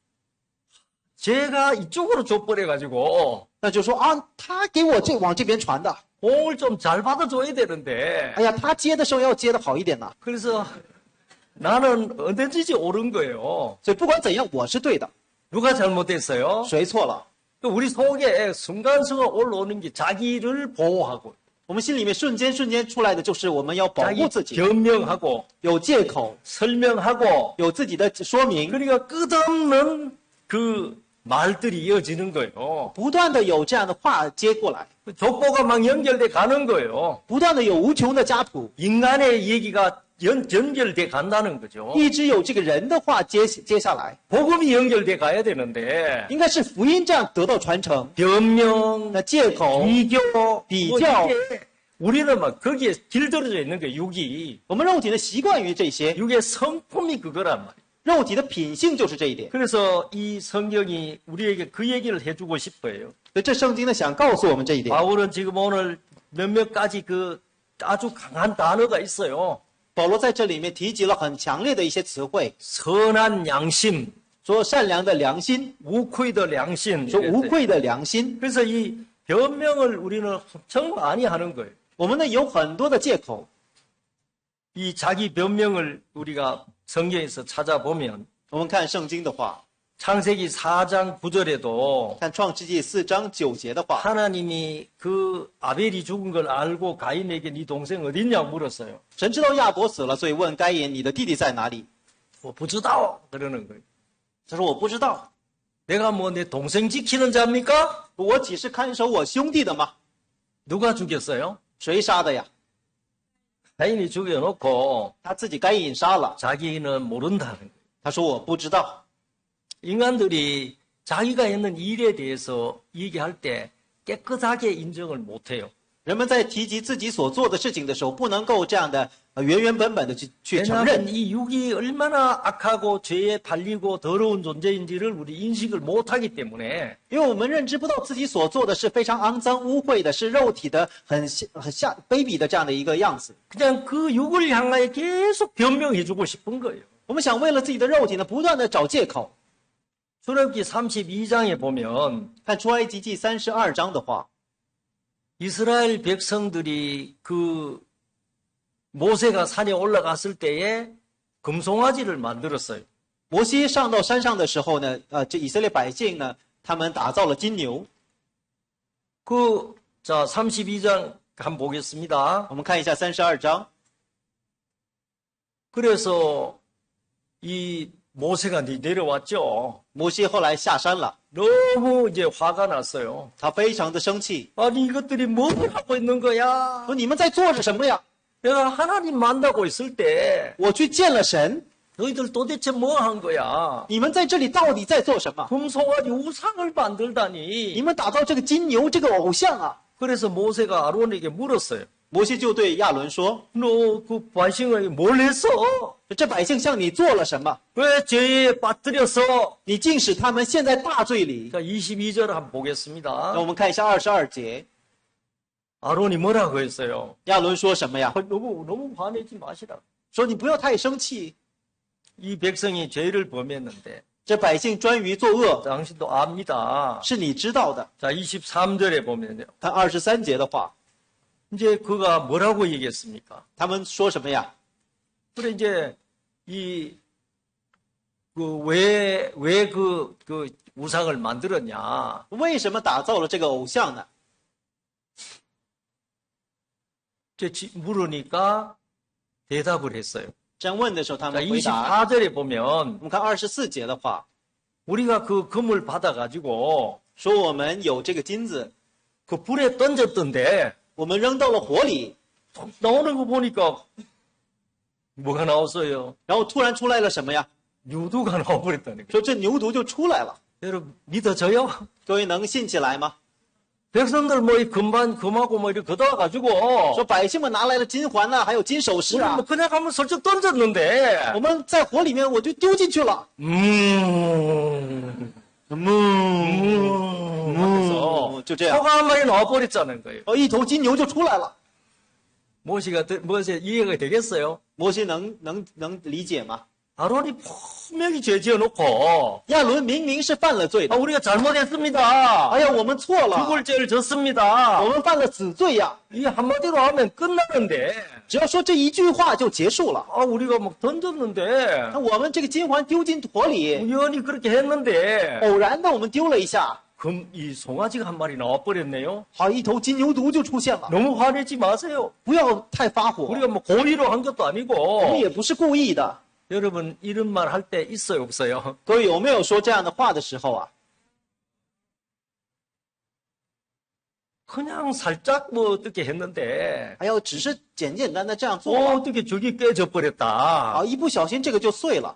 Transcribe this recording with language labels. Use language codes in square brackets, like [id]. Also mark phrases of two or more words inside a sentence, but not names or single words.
[zh] 这样的话就说啊，不好意思，我踢错了。 [ko] 제가 이쪽으로 줘버려가지고 [zh] 那就说啊，他给我往这边传的， [ko] 공을 좀 잘 받아줘야 되는데 [zh] 哎呀，他接的时候要接的好一点呐。 [ko] 그래서 나는 언제든지 옳은 거예요. [zh] 所以不管怎样，我是对的， [ko] 누가 잘못됐어요? [zh] 谁错了？ [ko] 우리 속에 순간순간 올라오는 게 자기를 보호하고 [zh] 我们心里面瞬间出来的就是我们要保 [ko] 자기 [zh] 护自己， [ko] 변명하고 [zh] 有借口， [ko] 설명하고 [zh] 有自己的说明， [ko] 그러니까 끝없는 그 말들이 이어지는 거예요. [zh] 不断的有这样的话接过来， [ko] 족보가 막 연결돼 가는 거예요. [zh] 不断的有无穷的家谱， [ko] 인간의 얘기가 연결돼 간다는 거죠. [zh] 一直有这个人的话接下来， [ko] 복음이 연결돼 가야 되는데 [zh] 应该是福音这样得到传承。 [ko] 변명, [zh] 那借口、 [ko] 비교, 비교. 뭐 이게 우리는 막 거기에 길들여져 있는 거예요. 육이. [zh] 我们肉体呢习惯于这些， [ko] 육의 성품이 그거란 말이에요. [zh] 肉体的品性就是这一点。 [ko] 그래서 이 성경이 우리에게 그 얘기를 해주고 싶어요. [zh] 所以这圣经呢想告诉我们这一点。 [ko] 바울은 지금 오늘 몇몇 가지 그 아주 강한 단어가 있어요. [zh] 保罗在这里面提及了很强烈的一些词汇， [ko] 선한 양심, [zh] 说善良的良心， [ko] 우코이더 양심. [zh] 说无愧的良心。 [ko] 그래서 이 변명을 우리는 엄청 많이 하는 거예요. [zh] 我们呢有很多的借口， [ko] 이 자기 변명을 우리가 성경에서 찾아보면 [zh] 我们看圣经的话， [ko] 창세기 4장 9절에도 [zh] 看创世纪4章9节的话， [ko] 하나님이 그 아벨이 죽은 걸 알고 가인에게 네 동생 어딨냐고 물었어요. [zh] 神知道亚伯死了，所以问该隐你的弟弟在哪里？ [ko] 뭐 부주다오 그러는 거예요. [zh] 他说我不知道， [ko] 내가 뭐 내 동생 지키는 자입니까? [zh] 我岂是看守我兄弟的吗？ [ko] 누가 죽였어요? [zh] 谁杀的呀？ [ko] 가인이 죽여놓고 [zh] 他自己该隐杀了。 [ko] 자기는 모른다는 거예요. [zh] 他说我不知道。 [ko] 인간들이 자기가 했는 일에 대해서 얘기할 때 깨끗하게 인정을 못해요. [zh] 人们在提及自己所做的事情的时候，不能够这样的原本的去承认， [ko] 왜냐하면 이 육이 얼마나 악하고 죄에 팔리고 더러운 존재인지를 우리 인식을 못하기 때문에 [zh] 因为我们认知不到自己所做的是非常肮脏污秽的，是肉体的很下卑鄙的这样的一个样子。 [ko] 그냥 그 육을 향하여 계속 변명해주고 싶은 거예요. [zh] 我们想为了自己的肉体呢，不断的找借口。 [ko] 출애굽기 32장에 보면 [zh] 看出埃及记32章的话， [ko] 이스라엘 백성들이 그 모세가 산에 올라갔을 때에 금송아지를 만들었어요. [zh] 摩西上到山上的时候呢，这以色列百姓呢，他们打造了金牛。 [ko] 자 32장 한번 보겠습니다. [zh] 我们看一下32章， [ko] 그래서 이 모세가 내려왔죠. [zh] 摩西后来下山了， [ko] 너무 이제 화가 났어요. [zh] 他非常的生气， [ko] 아니 이것들이 뭘 하고 있는 거야? [zh] 说你们在做着什么呀？ [ko] 내가 하나님 만나고 있을 때 [zh] 我去见了神， [ko] 너희들 도대체 뭐 한 거야? [zh] 你们在这里到底在做什么？ [ko] 금송아지 우상을 [zh] 你 [ko] 만들다니. [zh] 们打造这个金牛这个偶像啊！ [ko] 그래서 모세가 아론에게 물었어요. [zh] 摩西就对亚伦说 [ko] 너 그 百姓에게 뭘 했어? ：“ [zh] 这百姓向你做了什么？ [ko] 왜 죄에 빠뜨렸어? [zh] 你竟使他们陷在大罪里。 [ko] 자 22절 한번 [zh] 那 [ko] 보겠습니다. [zh] 我们看一下22节， [ko] 아론이 뭐라고 했어요? [zh] 亚伦说什么呀？ [ko] 너무 화내지 마시라. [zh] 说你不要太生气， [ko] 이 백성이 죄를 범했는데 [zh] 这百姓专于作恶， [ko] 당신도 압니다. [zh] 是你知道的。 [ko] 자 23절에 보면요. [zh] 看23节的话， [ko] 이제 그가 뭐라고 얘기했습니까? [zh] 他们说什么呀？ [ko] 그래 이제 왜 그 우상을 만들었냐? [zh] 为什么打造了这个偶像呢？ [ko] 물으니까 대답을 했어요. [zh] 这样问的时候，他 [ko] 자 [zh] 们回答。 [ko] 24절에 [zh] 我 [ko] 보면 [zh] 们看24节的话， [ko] 우리가 그 금을 받아가지고 [zh] 说我们有这个金子， [ko] 그 불에 던졌던데 [zh] 我们扔到了火里， [ko] 나오는 거 보니까 뭐가 나왔어요? [zh] 然后突然出来了什么呀？ [ko] 유두가 나와버렸다는 거예요. [zh] 说这牛犊就出来了。 [ko] 여러분 믿어져요? [zh] 各位能信起来吗？ [ko] 백성들 뭐 이 금하고 뭐 이렇게 걷어가지고 [zh] 说百姓们拿来了金环呐、还有金首饰 [ko] 우리 啊 뭐 ， 그냥 한번 슬쩍 던졌는데 [zh] 我们在火里面我就丢进去了。 [ko] 하면서 [zh] 就这样， [ko] 소가 한 마리 나와버렸다는 거예요. [zh] 一头金牛就出来了。 [ko] 모세 이해가 되겠어요? [zh] 摩西能理解吗？ [ko] 아론이 분명히 죄 지어놓고 [zh] 亚伦明明是犯了罪的， [ko] 우리가 잘못했습니다. [zh] 哎呀，我们错了， [ko] 죽을 죄를 졌습니다. [zh] 我们犯了死罪呀。 [ko] 이 한마디로 하면 끝나는데 [zh] 只要说这一句话就结束了。 [ko] 우리가 막 던졌는데 [zh] 那我们这个金环丢进土里， [ko] 우연히 그렇게 했는데 [zh] 偶然的我们丢了一下， [ko] 그럼 이 송아지가 한 마리 나와버렸네요. [zh] 好，一头金牛犊就出现了。 [ko] 너무 화내지 마세요. [zh] 不要太发火， [ko] 우리가 뭐 고의로 한 것도 [zh] 我们 [ko] 아니고. [zh] 也不是故意的。 [ko] 여러분 이런 말 할 때 있어요 없어요? [zh] 各位有没有说这样的话的时候啊？ [ko] 그냥 살짝 뭐 어떻게 했는데 [zh] 哎呦，只是简简单单这样做了， [ko] 어떻게 저기 깨져 버렸다. [zh] 啊，一不小心这个就碎了。